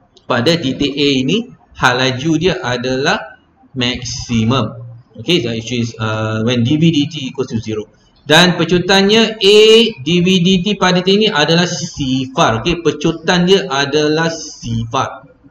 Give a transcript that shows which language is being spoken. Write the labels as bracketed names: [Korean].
[Malay] Pada titik A ini halaju dia adalah maksimum. [English] Okay, that is when dv/dt equals to 0. [Malay] Dan pecutannya A dv/dt pada titik ini adalah sifar. Okay, pecutan dia adalah sifar.